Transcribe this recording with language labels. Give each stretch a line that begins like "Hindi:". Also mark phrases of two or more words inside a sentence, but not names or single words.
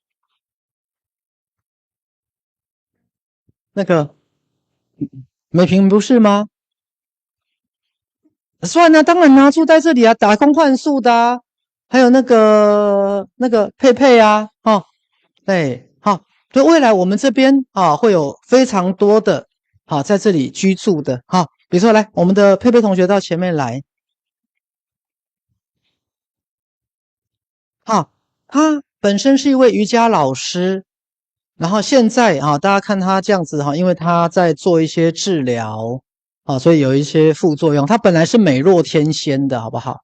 Chinese: 那個美萍不是嗎？算了，當然啦，住在這裡打工換宿的還有那個佩佩對，好，所以未來我們這邊會有非常多的在這裡居住的比如說來，我們的佩佩同學到前面來。他本身是一位瑜伽老師，然後現在大家看他這樣子因為他在做一些治療所以有一些副作用。他本來是美若天仙的，好不好？